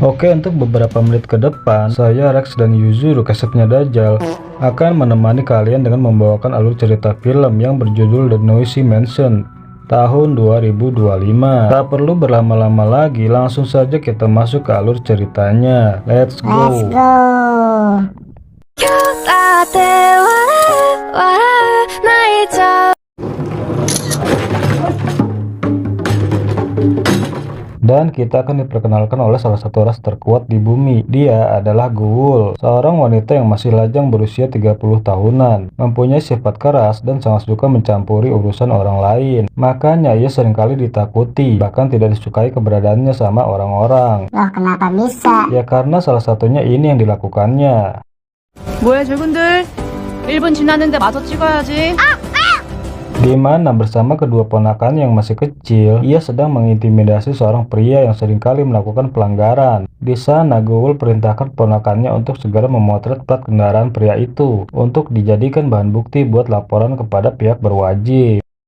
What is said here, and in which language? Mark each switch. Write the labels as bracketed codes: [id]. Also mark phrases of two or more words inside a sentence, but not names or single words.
[id] Oke, untuk beberapa menit ke depan, saya Rex dan Yuzuru kesetnya Dajjal akan menemani kalian dengan membawakan alur cerita film yang berjudul The Noisy Mansion tahun 2025. Tak perlu berlama-lama lagi, langsung saja kita masuk ke alur ceritanya. [en] Let's go. [id] Dan kita akan diperkenalkan oleh salah satu ras terkuat di bumi. Dia adalah Ghoul, seorang wanita yang masih lajang berusia 30 tahunan, mempunyai sifat keras dan sangat suka mencampuri urusan orang lain. Makanya ia seringkali ditakuti, bahkan tidak disukai keberadaannya sama orang-orang. Loh kenapa bisa? Ya karena salah satunya ini yang dilakukannya. [ko] 뭐야 절군들? 1분 지났는데 마저 찍어야지. [id] Di mana bersama kedua ponakan yang masih kecil, ia sedang mengintimidasi seorang pria yang seringkali melakukan pelanggaran. Di sana, Ghoul perintahkan ponakannya untuk segera memotret plat kendaraan pria itu untuk dijadikan bahan bukti buat laporan kepada pihak berwajib.